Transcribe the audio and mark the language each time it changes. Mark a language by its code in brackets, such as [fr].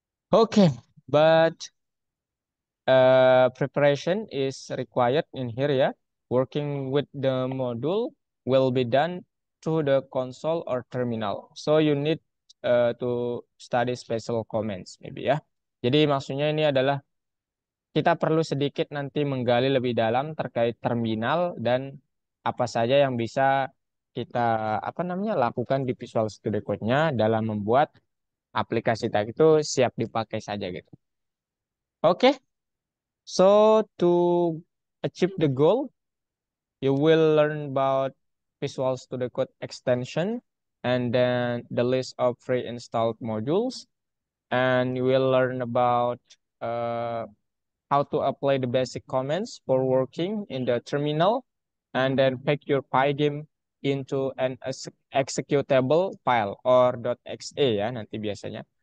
[en] Okay, but preparation is required in here ya. Working with the module will be done to the console or terminal. So you need to study special commands maybe ya. [id] Jadi maksudnya ini adalah kita perlu sedikit nanti menggali lebih dalam terkait terminal dan apa saja yang bisa kita apa namanya lakukan di Visual Studio Code-nya dalam membuat aplikasi tag itu siap dipakai saja gitu. [en] Oke, so to achieve the goal, you will learn about Visual Studio Code extension and then the list of pre-installed modules, and you will learn about uh, how to apply the basic commands for working in the terminal, and then pack your Pygame into an executable file or .exe [id] ya nanti biasanya.